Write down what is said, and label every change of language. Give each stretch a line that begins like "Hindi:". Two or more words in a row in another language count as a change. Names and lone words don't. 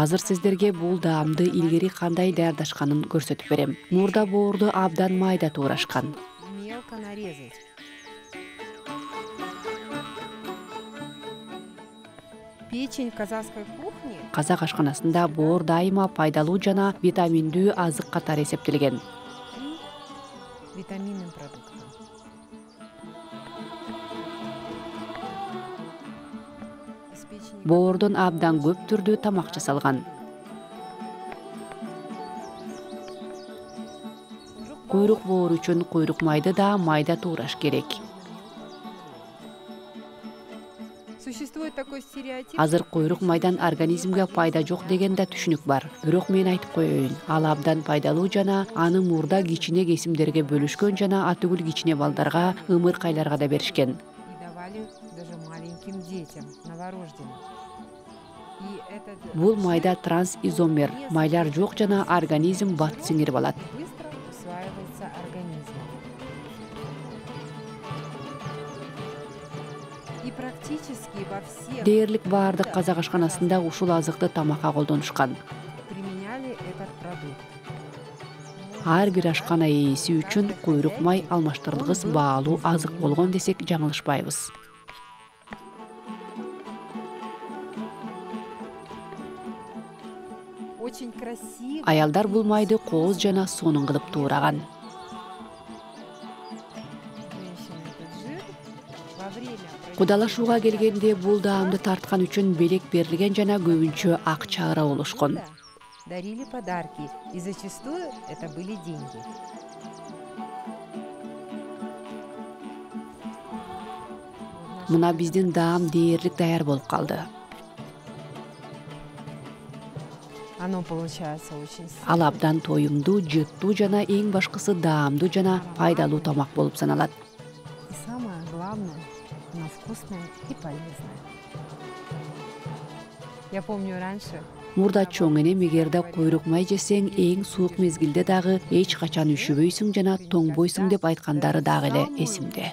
Kyrgyz: Азыр сиздерге бул даамды илгери кандай даярдашканын көрсөтүп берем. Мурда боорду абдан майда туурашкан.
Russian: мелко нарезать. Печень казахской кухни
Kyrgyz: Казак ашканасында боор дайыма пайдалуу жана витаминдүү азык катары эсептелген.
Russian: и витаминным продуктом. Из печени
Kyrgyz: Боордон абдан көп түрдүү тамак жасалган. Куйрук боор үчүн куйрук майды да майда туураш керек.
Russian: Существует такой стереотип.
Kyrgyz: Азыр куйрук майдан организмге пайда жок деген да түшүнүк бар. Бирок мен айтып коеюн, ал абдан пайдалуу жана аны мурда кичине кесимдерге бөлүшкөн жана атүгүл кичине балдарга, ымыркайларга да беришкен.
Russian: И давали даже маленьким детям, новорожденным. И этот
Kyrgyz: Бул майда трансизомер, майлар жок жана организм бат сиңирип алат.
Russian: быстро усваивается организмом. И практически во всех
Kyrgyz: Дээрлик баардык казак ашканасында ушул азыкты тамакка колдонушкан.
Russian: применяли этот продукт.
Kyrgyz: Ар бир ашкана ээси үчүн куйрук май алмаштырылгыс баалуу азык болгон десек жаңылышпайбыз.
Russian: Очень красиво.
Kyrgyz: Аялдар бул майды кооз жана сонун кылып туураган.
Russian: Женщины этот жир во время
Kyrgyz: Кудалашууга келгенде бул даамды тарткан үчүн белек берилген жана көбүнчө акча ара болушкон.
Russian: дарили подарки, и зачастую это были деньги.
Kyrgyz: Мына биздин даам дээрлик даяр болуп калды.
Russian: Оно получается очень
Kyrgyz: Ал абдан тоюмдуу, жыттуу жана эң башкысы даамдуу жана пайдалуу тамак болуп саналат.
Russian: И самое главное, оно вкусное и полезное. Я помню раньше.
Kyrgyz: Мурда чоң энем эгерде куйрук май жесең эң суук мезгилде дагы эч качан үшүбөйсүң жана тоңбойсуң деп айткандары дагы эле эсимде.